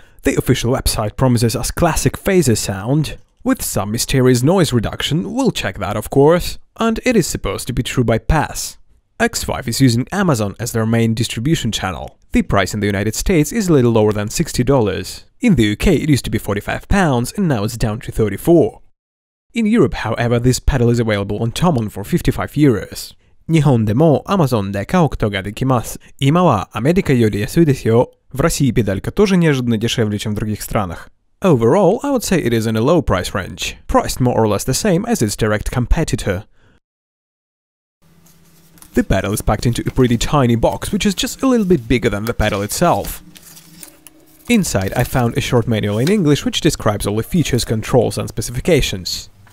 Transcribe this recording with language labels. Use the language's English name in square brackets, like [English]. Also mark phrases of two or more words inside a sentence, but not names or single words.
[English] The official website promises us classic phaser sound, with some mysterious noise reduction, we'll check that of course, and it is supposed to be true by pass. Xvive is using Amazon as their main distribution channel. The price in the United States is a little lower than $60. In the UK it used to be £45 and now it's down to $34. In Europe, however, this pedal is available on Tomon for €55. [Japanese] 日本でも Amazon で買うことができます。今はアメリカより安いですよ。 [Russian] В России педалька тоже неожиданно дешевле, чем в других странах. [English] Overall, I would say it is in a low price range, priced more or less the same as its direct competitor. The pedal is packed into a pretty tiny box, which is just a little bit bigger than the pedal itself. Inside I found a short manual in English which describes all the features, controls and specifications.